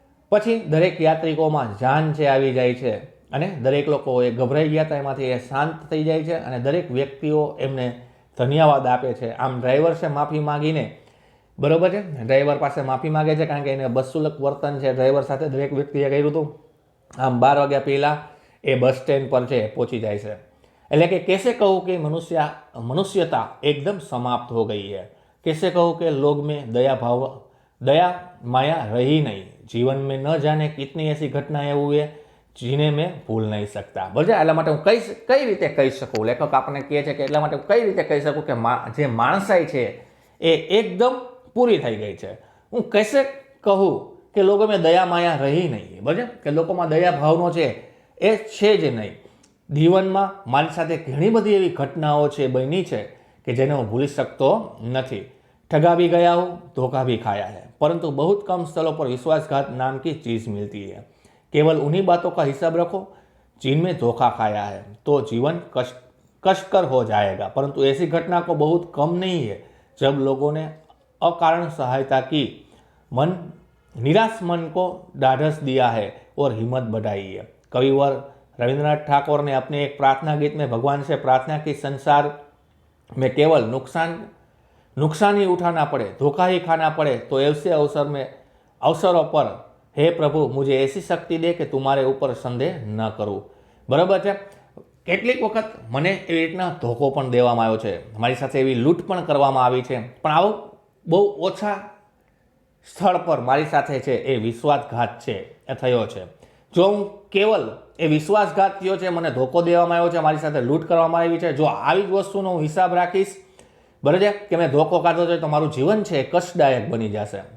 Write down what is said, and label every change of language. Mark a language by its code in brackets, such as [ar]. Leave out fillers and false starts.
[gu] પછી દરેક યાત્રિકોમાં જાન છે આવી જાય છે અને દરેક લોકો એ ગભરાઈ ગયા હતા એમાંથી એ શાંત થઈ જાય છે અને દરેક વ્યક્તિઓ એમને ધન્યવાદ આપે છે. આમ ડ્રાઈવર છે માફી માગીને બરાબર છે ડ્રાઈવર પાસે માફી માગે છે કારણ કે એને બદસુલક વર્તન છે ડ્રાઈવર સાથે દરેક વ્યક્તિએ કર્યું હતું. આમ 12 વાગ્યા પહેલાં એ બસ સ્ટેન્ડ પર છે પહોંચી જાય છે. એટલે કે [hi] कैसे कहूँ कि मनुष्यता एकदम समाप्त हो गई है. कैसे कहूँ कि लोग में दया माया रही नहीं. जीवन में न जाने कितनी ऐसी घटनाएं हुई है जिन्हें मैं भूल नहीं सकता. [gu] બરાબર એટલા માટે હું કઈ રીતે કહી શકું, લેખક આપણને કહે છે કે એટલા માટે હું કઈ રીતે કહી શકું કે જે માણસાઈ છે એ એકદમ પૂરી થઈ ગઈ છે. હું कैसे કહું કે લોકોમાં દયા માયા રહી નહીં. બરાબર કે લોકોમાં દયા ભાવનો છે એ છે જ નહીં. જીવનમાં મારી સાથે ઘણી બધી એવી ઘટનાઓ છે બની છે [hi] कि जिन्हें [gu] હું ભૂલી શકતો નથી। [hi] ठगा भी गया हूँ, धोखा भी खाया है, परंतु बहुत कम स्थलों पर विश्वासघात नाम की चीज़ मिलती है। केवल उन्हीं बातों का हिसाब रखो जिनमें धोखा खाया है, तो जीवन कष्टकर हो जाएगा। परंतु ऐसी घटना को बहुत कम नहीं है जब लोगों ने अकारण सहायता की, निराश मन को ढाढ़स दिया है और हिम्मत बढ़ाई है। कविवर रविंद्रनाथ ठाकुर ने अपने एक प्रार्थना गीत में भगवान से प्रार्थना की, संसार में केवल नुकसान ही उठाना पड़े, धोखा ही खाना पड़े तो ऐसे अवसरों पर हे प्रभु मुझे ऐसी शक्ति दे कि तुम्हारे ऊपर संदेह न करूँ। बराबर है। [gu] કેટલીક વખત મને એવી રીતના ધોકો પણ દેવામાં આવ્યો છે, મારી સાથે એવી લૂંટ પણ કરવામાં આવી છે, પણ આવો બહુ ઓછા સ્થળ પર મારી સાથે છે એ વિશ્વાસઘાત છે એ થયો છે। જો હું કેવલ એ વિશ્વાસઘાત થયો છે, મને ધોકો દેવામાં આવ્યો છે, મારી સાથે લૂંટ કરવામાં આવી છે, જો આવી જ વસ્તુનો હું હિસાબ રાખીશ, બરાબર છે, કે મેં ધોકો ખાધો છે તો મારું જીવન છે એ કષ્ટદાયક બની જશે।